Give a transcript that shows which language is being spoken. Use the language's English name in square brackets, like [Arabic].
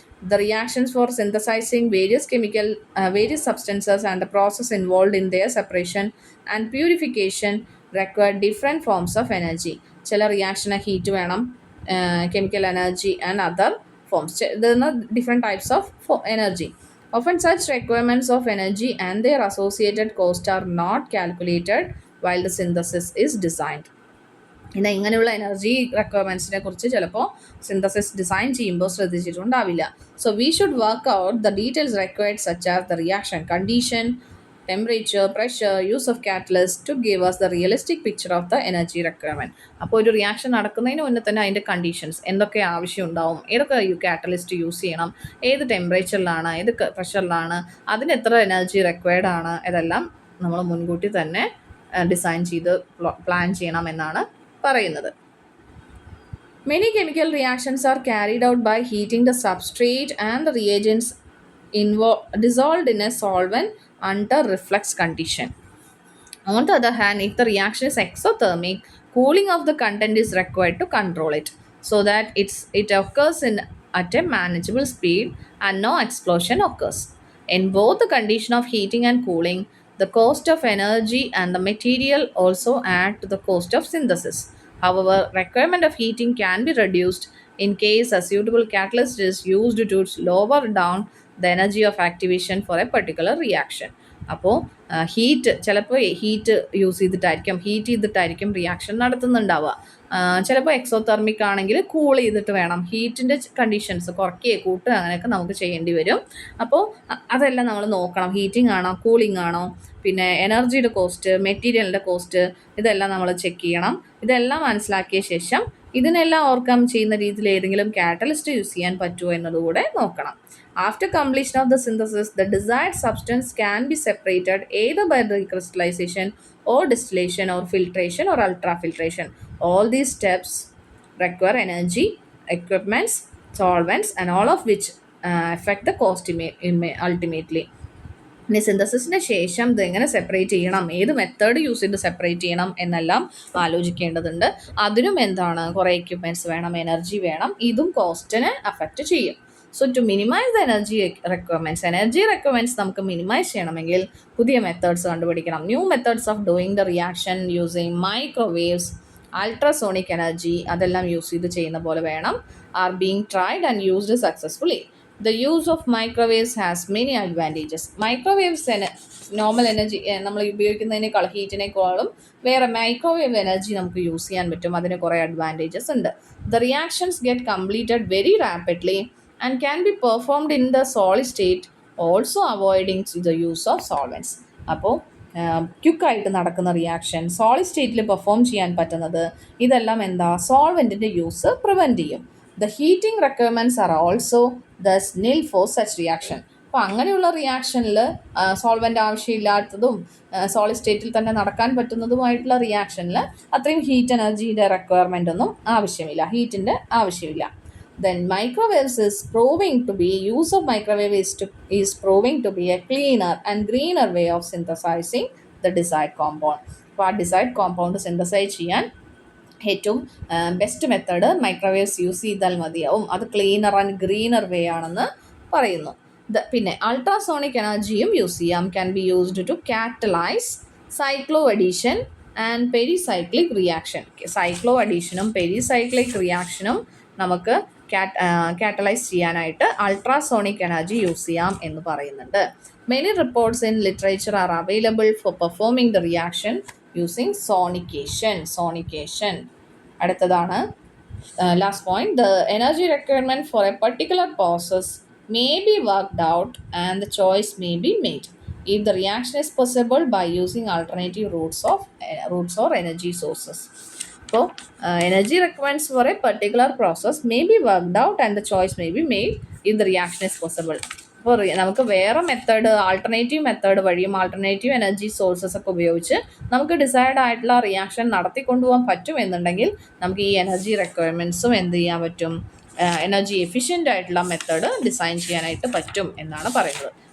[English] The reactions for synthesizing various substances and the process involved in their separation and purification require different forms of energy. [Malayalam] ചില റിയാക്ഷന് heat വേണം, [English] chemical energy and other forms. There are different types of energy. Often such requirements of energy and their associated cost are not calculated while the synthesis is designed. [Malayalam] എന്നാൽ ഇങ്ങനെയുള്ള energy റിക്വയർമെൻറ്റ്സിനെ കുറിച്ച് ചിലപ്പോൾ synthesis design ചെയ്യുമ്പോൾ ശ്രദ്ധിച്ചിട്ടുണ്ടാവില്ല. [English] So we should work out the details required such as the reaction condition, temperature, pressure, use of catalyst to give us the realistic picture of the energy requirement. [Malayalam] അപ്പോൾ ഒരു reaction നടക്കുന്നതിന് മുന്നേ തന്നെ അതിൻ്റെ conditions എന്തൊക്കെ ആവശ്യം ഉണ്ടാവും, ഏതൊക്കെ കാറ്റലിസ്റ്റ് യൂസ് ചെയ്യണം, ഏത് ടെമ്പറേച്ചറിലാണ്, ഏത് പ്രഷറിലാണ്, അതിന് എത്ര എനർജി റിക്വയർഡ് ആണ്, ഇതെല്ലാം നമ്മൾ മുൻകൂട്ടി തന്നെ ഡിസൈൻ ചെയ്ത് പ്ലാൻ ചെയ്യണം എന്നാണ് പറയുന്നത്. [English] Many chemical reactions are carried out by heating the substrate and the reagents dissolved in a solvent under reflux condition. On the other hand, if the reaction is exothermic, cooling of the content is required to control it so that it occurs at a manageable speed and no explosion occurs. In both the condition of heating and cooling, the cost of energy and the material also add to the cost of synthesis. However, requirement of heating can be reduced in case a suitable catalyst is used to lower down the energy of activation for a particular reaction. [Malayalam] അപ്പോൾ heat ചിലപ്പോൾ heat ചെയ്തിട്ടായിരിക്കും reaction നടത്തുന്നുണ്ടാവുക. ചിലപ്പോൾ exothermic ആണെങ്കിൽ cool ചെയ്തിട്ട് വേണം, ഹീറ്റിൻ്റെ conditions കൂട്ടുക അങ്ങനെയൊക്കെ നമുക്ക് ചെയ്യേണ്ടി വരും. അപ്പോൾ അതെല്ലാം നമ്മൾ നോക്കണം, ഹീറ്റിംഗ് ആണോ കൂളിംഗ് ആണോ, പിന്നെ എനർജിയുടെ കോസ്റ്റ്, മെറ്റീരിയലിൻ്റെ കോസ്റ്റ്, ഇതെല്ലാം നമ്മൾ ചെക്ക് ചെയ്യണം. ഇതെല്ലാം മനസ്സിലാക്കിയ ശേഷം ഇതിനെല്ലാം ഓവർകം ചെയ്യുന്ന രീതിയിൽ ഏതെങ്കിലും കാറ്റലിസ്റ്റ് യൂസ് ചെയ്യാൻ പറ്റുമോ എന്നതുകൂടെ നോക്കണം. [English] After completion of the synthesis, the desired substance can be separated either by recrystallization or distillation or filtration or ultrafiltration. All these steps require energy, equipments, solvents, and all of which affect the cost ultimately. [Malayalam] ഇനി സിന്തസിസിന് ശേഷം ഇത് എങ്ങനെ separate ചെയ്യണം, ഏത് method use ചെയ്ത് separate ചെയ്യണം എന്നെല്ലാം ആലോചിക്കേണ്ടതുണ്ട്. അതിനും എന്താണ്, കുറേ എക്യുപ്മെൻറ്റ്സ് വേണം, എനർജി വേണം, ഇതും കോസ്റ്റിനെ അഫക്റ്റ് ചെയ്യും. [English] so to minimise the energy requirements [Malayalam] നമുക്ക് മിനിമൈസ് ചെയ്യണമെങ്കിൽ പുതിയ മെത്തേഡ്സ് കണ്ടുപിടിക്കണം. [English] new methods of doing the reaction using microwaves, ultrasonic energy, [Malayalam] അതെല്ലാം യൂസ് ചെയ്ത് ചെയ്യുന്ന പോലെ വേണം. [English] Are being tried and used successfully. The use of microwaves has many advantages. [Malayalam] Microwaves normal energy നമ്മൾ ഉപയോഗിക്കുന്നതിനേക്കാൾ ഹീറ്റിനേക്കാളും വേറെ മൈക്രോവേവ് എനർജി നമുക്ക് യൂസ് ചെയ്യാൻ പറ്റും. അതിന് കുറേ അഡ്വാൻറ്റേജസ് ഉണ്ട്. [English] The reactions get completed very rapidly and can be performed in the solid state, also avoiding the use of solvents. [Malayalam] അപ്പോൾ ക്വിക്കായിട്ട് നടക്കുന്ന റിയാക്ഷൻ, സോളിഡ് സ്റ്റേറ്റിൽ പെർഫോം ചെയ്യാൻ പറ്റുന്നത്, ഇതെല്ലാം എന്താ, സോൾവെൻറ്റിൻ്റെ യൂസ് പ്രിവെൻറ്റ് ചെയ്യും. [English] The heating requirements are also thus nil for such reaction. [Malayalam] അപ്പോൾ അങ്ങനെയുള്ള റിയാക്ഷനിൽ സോൾവെൻ്റ് ആവശ്യമില്ലാത്തതും സോളിഡ് സ്റ്റേറ്റിൽ തന്നെ നടക്കാൻ പറ്റുന്നതുമായിട്ടുള്ള റിയാക്ഷനിൽ അത്രയും ഹീറ്റ് എനർജിയുടെ റിക്വയർമെൻ്റ് ഒന്നും ആവശ്യമില്ല, ഹീറ്റിൻ്റെ ആവശ്യമില്ല. [English] Then microwaves is proving to be use of microwave is proving to be a cleaner and greener way of synthesizing the desired compound. [Malayalam] അപ്പോൾ ആ ഡിസൈഡ് കോമ്പൗണ്ട് സിന്തസൈസ് ചെയ്യാൻ ഏറ്റവും ബെസ്റ്റ് മെത്തേഡ് മൈക്രോവേവ്സ് യൂസ് ചെയ്താൽ മതിയാവും. അത് [English] cleaner and greener way [Malayalam] ആണെന്ന് പറയുന്നു. പിന്നെ അൾട്രാസോണിക് എനർജിയും യൂസ് ചെയ്യാം. [English] Can be used to catalyse cycloaddition and pericyclic reaction. [Malayalam] Cyclo അഡീഷനും pericyclic റിയാക്ഷനും നമുക്ക് കാറ്റലൈസ് ചെയ്യാനായിട്ട് അൾട്രാസോണിക് എനർജി യൂസ് ചെയ്യാം എന്ന് പറയുന്നുണ്ട്. [English] Many reports in literature are available for performing the reaction using sonication. [Malayalam] അടുത്തതാണ് last point. [English] The energy requirement for a particular process may be worked out and the choice may be made if the reaction is possible by using alternative routes or energy sources. So energy requirements for a particular process may be worked out and the choice may be made if the reaction is possible. [Malayalam] അപ്പോൾ നമുക്ക് വേറെ method, alternative method വഴിയും alternative energy sources ഒക്കെ ഉപയോഗിച്ച് നമുക്ക് decide ആയിട്ടുള്ള reaction നടത്തിക്കൊണ്ടുപോകാൻ പറ്റും എന്നുണ്ടെങ്കിൽ നമുക്ക് ഈ എനർജി റിക്വയർമെൻറ്റ്സും എന്ത് ചെയ്യാൻ പറ്റും, എനർജി എഫിഷ്യൻ്റ് ആയിട്ടുള്ള മെത്തേഡ് ഡിസൈൻ ചെയ്യാനായിട്ട് പറ്റും എന്നാണ് പറയുന്നത്.